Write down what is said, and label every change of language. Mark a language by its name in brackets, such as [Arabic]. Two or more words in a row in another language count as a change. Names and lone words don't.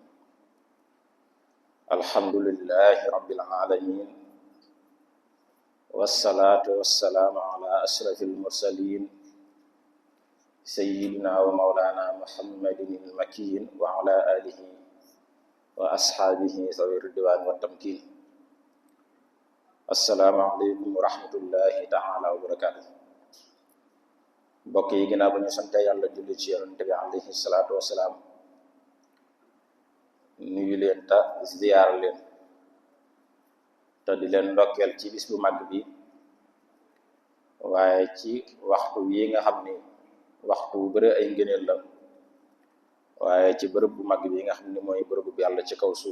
[Arabic] الحمد لله رب العالمين، والصلاة والسلام على أشرف المرسلين سيدنا ومولانا محمد المكين وعلى آله وأصحابه ذوي الرضوان والتمكين. السلام عليكم ورحمة الله تعالى وبركاته. [Wolof] mbokk yi ginnaaw ba ñu sante yàlla julli ci yonent bi [Arabic] عليه الصلاة والسلام, [Wolof] nuyu leen ta ziyaar leen te di leen ndokkeel ci bis bu màgg bi, waaye ci waxtu wi nga xam ni waxtu bu bëri ay ngëneel la, waaye ci bërëb bu màgg bi nga xam ni mooy bërëb bu yàlla ci kaw suuf.